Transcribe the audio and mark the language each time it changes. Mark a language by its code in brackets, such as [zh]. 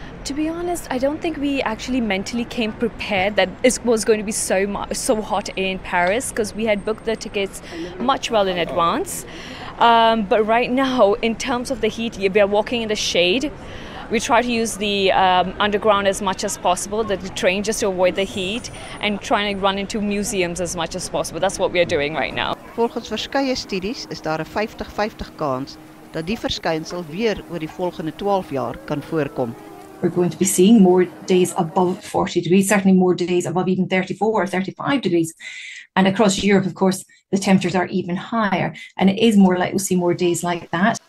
[en] To be honest, I don't think we actually mentally came prepared that it was going to be so hot in Paris because we had booked the tickets much well in advance. But right now, in terms of the heat, we are walking in the shade. We try to use the underground as much as possible, the train just to avoid the heat, and trying to run into museums as much as possible. That's what we are doing right now. [af] Volgens verskeie studies is daar 'n 50-50 kans dat die verskynsel weer oor die volgende 12 jaar kan voorkom. [en] We're going to be seeing more days above 40 degrees, certainly more days above even 34 or 35 degrees. And across Europe, of course, the temperatures are even higher. And it is more likely we'll see more days like that.